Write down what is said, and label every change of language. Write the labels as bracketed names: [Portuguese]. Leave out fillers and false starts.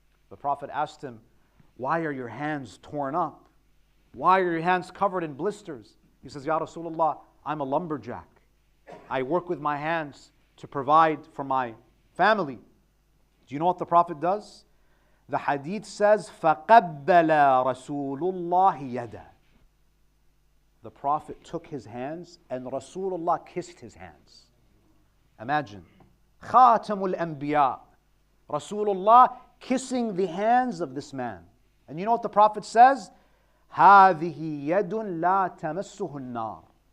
[English] The Prophet asked him, "Why are your hands torn up? Why are your hands covered in blisters?" He says, "Ya Rasulullah, I'm a lumberjack. I work with my hands to provide for my family." Do you know what the Prophet does? The hadith says, [Arabic] فَقَبَّلَ رَسُولُ اللَّهِ يَدَهُ. [English] The Prophet took his hands and Rasulullah kissed his hands. Imagine, [Arabic] خَاتَمُ الْأَنْبِيَاءِ, [English] Rasulullah kissing the hands of this man. And you know what the Prophet says? [Arabic] هَذِهِ يَدٌ لَا تَمَسُّهُ النَّارِ.